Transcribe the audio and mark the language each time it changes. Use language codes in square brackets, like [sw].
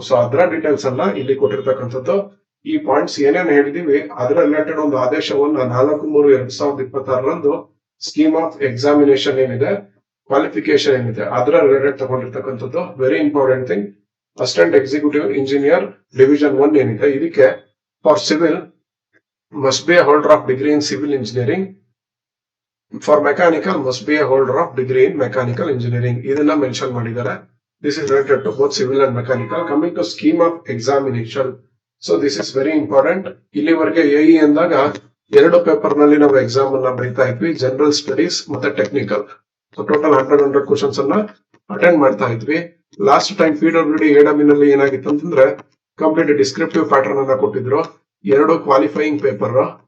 [kn] So ಅದರ details ಅನ್ನ ಇಲ್ಲಿ ಕೊಟ್ಟಿರ್ತಕ್ಕಂಥದ್ದು. ಈ ಪಾಯಿಂಟ್ಸ್ ಏನೇನು ಹೇಳಿದೀವಿ ಅದರ ರಿಲೇಟೆಡ್ ಒಂದು ಆದೇಶವನ್ನ 4/3/2026 ಸ್ಕೀಮ್ ಆಫ್ ಎಕ್ಸಾಮಿನೇಷನ್ ಏನಿದೆ, ಕ್ವಾಲಿಫಿಕೇಶನ್ ಏನಿದೆ ಅದರ related ತಗೊಂಡಿರ್ತಕ್ಕಂಥದ್ದು. [en] very important thing, assistant executive engineer division 1 [kn] ಏನಿದೆ ಇದಕ್ಕೆ [en] For civil must be a holder of degree in civil engineering. For mechanical must be a holder of degree in mechanical engineering. [kn] ಇದನ್ನ mention ಮಾಡಿದ್ದಾರೆ. [en] This is related to both civil and mechanical. Coming to scheme of examination. So this is very important. [kn] ಇಲ್ಲಿವರೆಗೆ AE ಅಂದಾಗ 2 paper ನಲ್ಲಿ ನಾವು exam ಅನ್ನ ಬರೀತಾ ಇದ್ವಿ, general studies ಮತ್ತೆ ಟೆಕ್ನಿಕಲ್. ಸೊ ಟೋಟಲ್ 100 ಕ್ವಶನ್ಸ್ ಅನ್ನ ಅಟೆಂಡ್ ಮಾಡ್ತಾ ಇದ್ವಿ. ಲಾಸ್ಟ್ ಟೈಮ್ PWD AEE ನಲ್ಲಿ ಏನಾಗಿತ್ತು ಅಂತಂದ್ರೆ ಕಂಪ್ಲೀಟ್ ಡಿಸ್ಕ್ರಿಪ್ಟಿವ್ ಪ್ಯಾಟರ್ನ್ ಅನ್ನ ಕೊಟ್ಟಿದ್ರು, 2 ಕ್ವಾಲಿಫೈಯಿಂಗ್ ಪೇಪರ್.